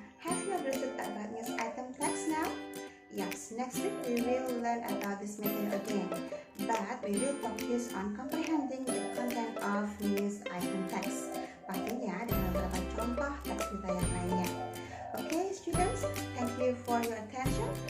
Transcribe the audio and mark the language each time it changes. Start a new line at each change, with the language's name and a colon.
English: Have you understood about news item text now? Yes, next week we will learn about this method again, but we will focus on comprehending the content of news item text.
Indonesian: Pastinya dengan beberapa contoh teks berita yang lainnya.
English: Okay, students, thank you for your attention.